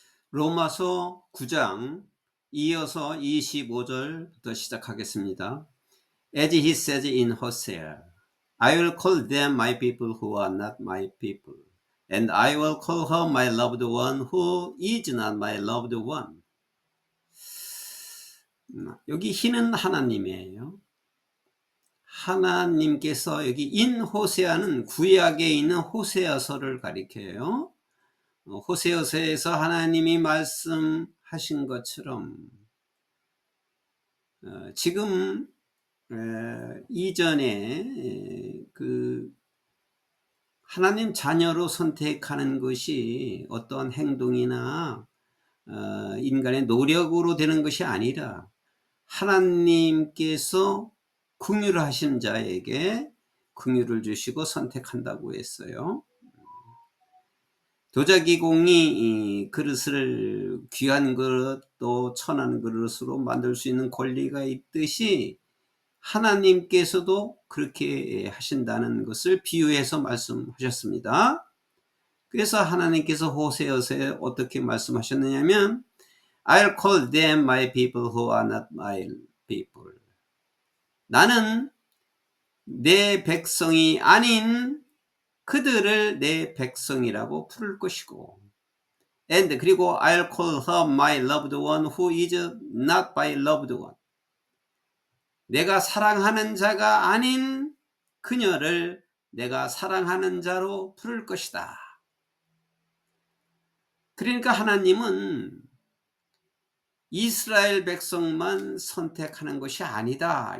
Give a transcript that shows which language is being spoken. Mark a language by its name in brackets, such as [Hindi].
[Korean] 로마서 9장 이어서 25절부터 시작하겠습니다. [English] As he says in Hosea, I will call them my people who are not my people, and I will call her my loved one who is not my loved one. [Korean] 여기 희는 하나님이에요. 하나님께서 여기 인 호세아는 구약에 있는 호세아서를 가리켜요. 호세아서에서 하나님이 말씀하신 것처럼 지금 이전에 그 하나님 자녀로 선택하는 것이 어떠한 행동이나 인간의 노력으로 되는 것이 아니라 하나님께서 긍휼을 하신 자에게 긍휼을 주시고 선택한다고 했어요. 도자기공이 그릇을 귀한 그릇 또 천한 그릇으로 만들 수 있는 권리가 있듯이 하나님께서도 그렇게 하신다는 것을 비유해서 말씀하셨습니다. 그래서 하나님께서 호세아서에 어떻게 말씀하셨느냐면 [English] I'll call them my people who are not my people. [Korean] 나는 내 백성이 아닌 그들을 내 백성이라고 부를 것이고 and 그리고 [English] I'll call her my loved one who is not my loved one. [Korean] 내가 사랑하는 자가 아닌 그녀를 내가 사랑하는 자로 부를 것이다. 그러니까 하나님은 이스라엘 백성만 선택하는 것이 아니다.